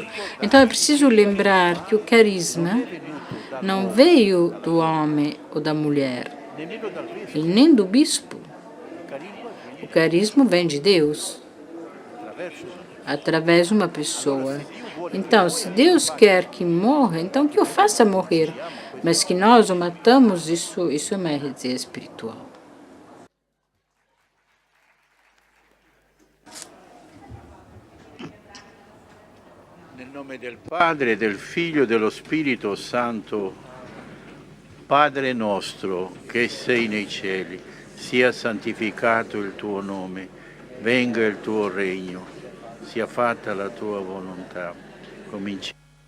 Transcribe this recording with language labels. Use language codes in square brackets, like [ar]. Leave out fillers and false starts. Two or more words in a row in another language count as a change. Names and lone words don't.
[pt] Então é preciso lembrar que o carisma não veio do homem ou da mulher, e nem do bispo. O carisma vem de Deus, através de uma pessoa. Então, se Deus quer que morra, então que o faça morrer. Mas que nós o matamos, isso é uma heresia espiritual. [it] Nel nome del Padre, del Figlio e dello Spirito Santo, Padre nostro, che sei nei cieli, sia santificato il tuo nome, venga il tuo regno, sia fatta la tua volontà, come in cielo.